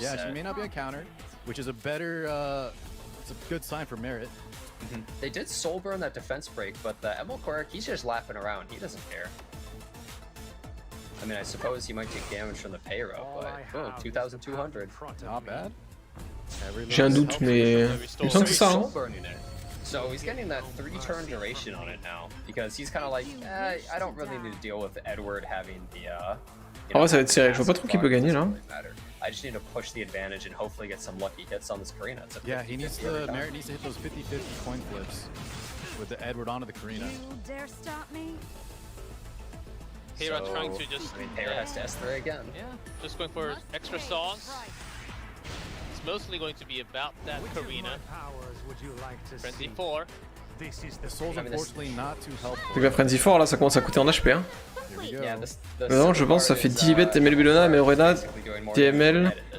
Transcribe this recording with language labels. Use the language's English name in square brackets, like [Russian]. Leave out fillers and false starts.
[English] Yeah, she may not be a counter, which is a better, it's a good sign for merit. They did soul burn that defense break, but the Emil Korik, he's just laughing around. He doesn't care. I mean, I suppose he might take damage from the payroll, but 2,200. Not bad. [French] J'ai un doute, mais il me semble que c'est ça. Hein. [English] So he's getting that 3-turn duration on it now, because he's kind of like, I don't really need to deal with Edward having the. [French] En vrai ça va être serré, je vois pas trop qui peut gagner là. [English] I just need to push the advantage and hopefully get some lucky hits on this Karina. Yeah, he needs to, Merit needs to hit those 50-50 coin flips with the Edward onto the Karina. Dare stop me? Hera trying to just... I mean, Hera has to S3 again. Yeah, just going for extra sauce. It's mostly going to be about that Karina. Frenzy 4. The soul's unfortunately not too helpful. [French] Donc la Frenzy 4 là ça commence à coûter en HP hein. Non je pense que ça fait Dilibet, ML Bellona, ML Rena, TML.